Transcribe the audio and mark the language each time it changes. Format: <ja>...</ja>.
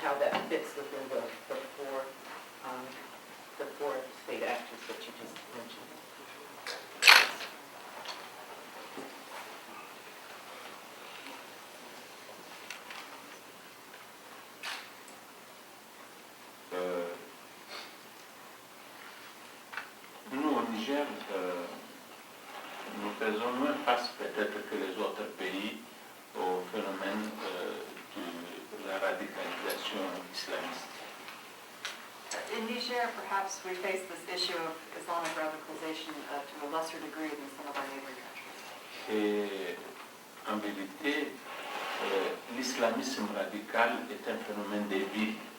<en>how that fits within the four state actors that you just mentioned.</en> <fr>Nous, au Niger, nous faisons moins face peut-être que les autres pays au phénomène de la radicalisation islamiste.</fr> <en>In Niger, perhaps we face this issue of Islamic radicalization to a lesser degree than some of our neighboring countries.</en> <fr>Et en vérité, l'islamisme radical est un phénomène des villes.</fr>